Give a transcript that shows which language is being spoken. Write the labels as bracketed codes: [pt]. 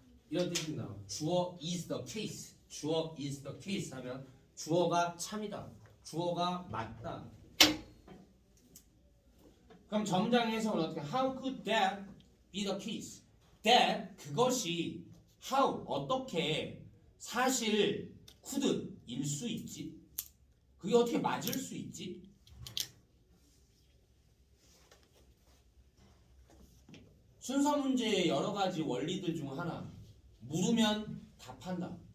[ko] 이런 뜻입니다. 주어 [en] is the case. [ko] 주어 is the case 하면 주어가 참이다. 주어가 맞다. 그럼 점장 해석은 어떻게? [en] How could that be the case? [ko] That 그것이 how 어떻게 사실 could 일 수 있지? 그게 어떻게 맞을 수 있지? 순서 문제의 여러 가지 원리들 중 하나. 물으면 답한다.